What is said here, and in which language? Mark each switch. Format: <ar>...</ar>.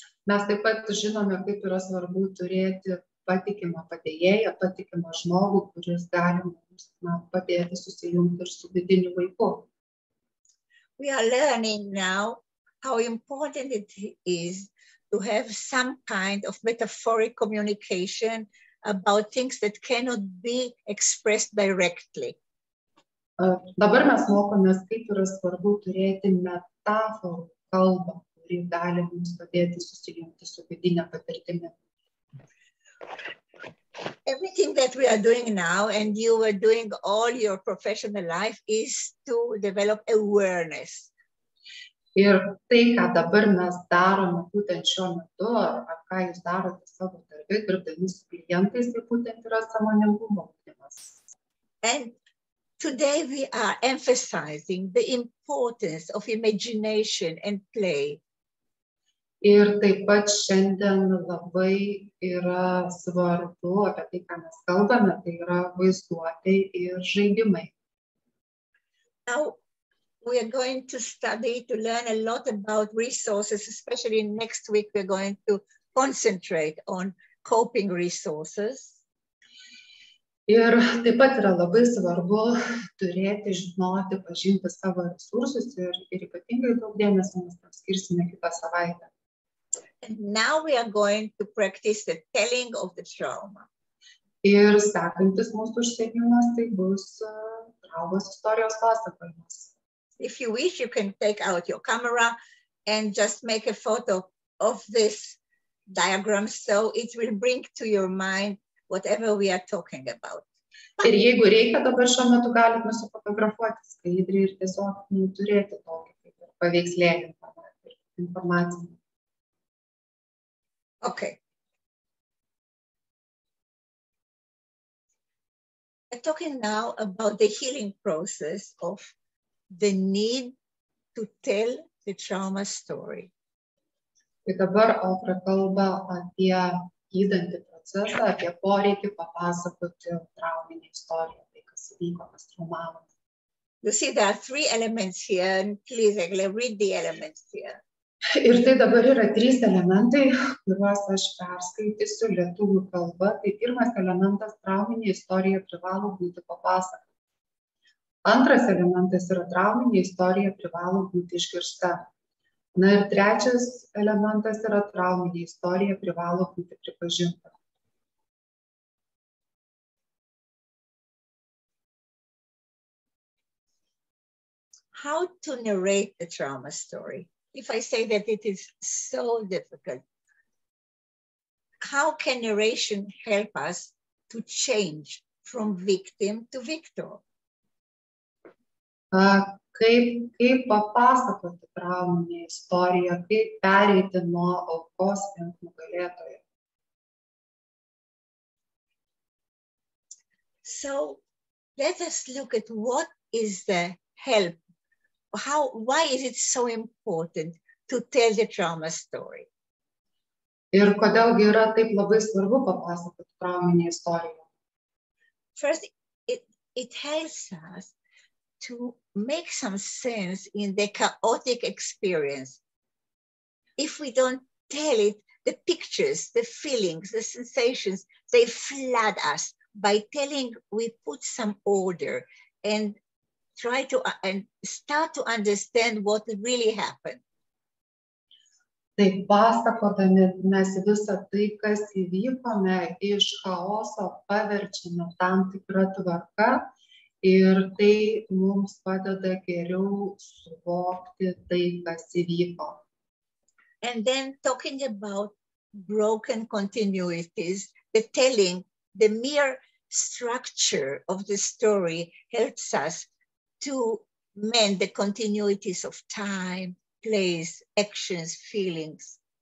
<lt>Mes taip pat žinome, kaip yra svarbu turėti patikimą padėjėją, patikimą žmogų, kuris gali mums padėti susijungti ir su vidiniu vaiku.</lt> <en>We are learning now how important it is to have some kind of metaphoric communication about things that cannot be expressed directly.</en> <lt>Dabar mes mokomės, kaip yra svarbu turėti metaforų kalbą, kuri gali mums padėti susijungti su vidinė patirtimi.</lt> <en>Everything that we are doing now, and you are doing all your professional life, is to develop awareness.</en> <lt>Ir tai, ką dabar mes darome būtent šiuo metu, ar ką jūs darote savo darbe, dirbdami su klientais, tai būtent yra sąmoningumo ugdymas.</lt> <en>And today we are emphasizing the importance of imagination and play.</en> <lt>Ir taip pat šiandien labai yra svarbu apie tai, ką mes kalbame, tai yra vaizduotė ir žaidimai.</lt> <en>Now, we are going to study, to learn a lot about resources, especially next week we're going to concentrate on coping resources.</en> <lt>Ir taip pat yra labai svarbu turėti, žinoti, pažinti savo resursus ir ypatingai daug dėmesio mes tam skirsime kitą savaitę.</lt> <en>And now we are going to practice the telling of the trauma.</en> <lt>Ir sekantis mūsų užsiėmimas tai bus traumos istorijos pasakojimas.</lt> <en>If you wish, you can take out your camera and just make a photo of this diagram so it will bring to your mind whatever we are talking about.</en> <lt>Ir jeigu reikia, dabar šiuo metu galit nusifotografuoti skaidrį ir tiesiog turėti tokį kaip paveikslėlį informaciją.</lt> <en>Okay. We're talking now about the healing process of the need to tell the trauma story.</en> <lt>Tai dabar Ofra kalba apie gydantį procesą, apie poreikį papasakoti trauminį istoriją, tai kas įvyko, kas traumavo.</lt> <en>You see, there are 3 elements here, and please read the elements here.</en> <lt>Ir tai dabar yra 3 elementai, kuriuos aš perskaitysiu lietuvių kalba. Tai pirmas elementas - trauminė istorija privalo būti papasakota. Antras elementas yra trauminė istorija privalo būti išgirsta. Na ir trečias elementas yra trauminė istorija privalo būti pripažinta.</lt> <en>How to narrate the trauma story? If I say that it is so difficult, how can narration help us to change from victim to victor?</en> <lt>Kaip papasakoti trauminę istoriją, kaip pereiti nuo aukos link nugalėtojo.</lt> <en>So let us look at what is the help. Why is it so important to tell the trauma story?</en> <lt>Ir kodėlgi yra taip labai svarbu papasakoti trauminę istoriją?</lt> <en>First, it helps us to make some sense in the chaotic experience. If we don't tell it, the pictures, the feelings, the sensations, they flood us. By telling, we put some order and try to and start to understand what really happened.</en> <lt>Tai pasakodami mes visą tai, kas įvykome, iš chaoso paverčiame tam tikrą tvarką ir tai mums padeda geriau suvokti tai, kas įvyko.</lt> <en>And then talking about broken continuities, the telling, the mere structure of the story helps us to mend the continuities of time, place, actions, feelings.</en>